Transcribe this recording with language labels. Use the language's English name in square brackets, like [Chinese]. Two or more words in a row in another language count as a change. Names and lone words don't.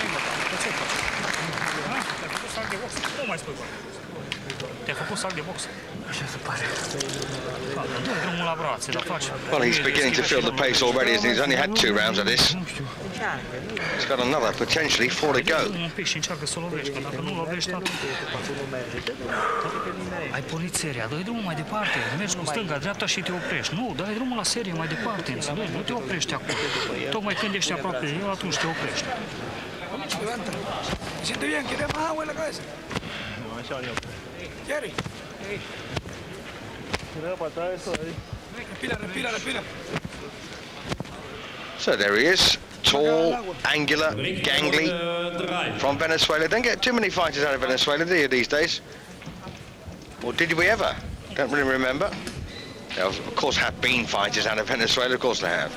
[English] Well, he's beginning to feel the pace already, as he's only had 2 rounds of this. He's got another, potentially 4 to go. [Romanian] Ai pornit seria, dă-i drumul mai departe, mergi cu stânga, dreapta și te oprești. Nu, dă-i drumul la serie mai departe, înțelegi? Nu te oprești acum. Tocmai când ești aproape de el, atunci te oprești. [Spanish] Siente bien, ¿quiere más agua en la cabeza? Jerry. Respira, respira, respira. [English] So there he is, tall, angular, gangly, from Venezuela. Don't get too many fighters out of Venezuela, do you, these days? Or did we ever? Don't really remember. There, of course, have been fighters out of Venezuela, of course they have.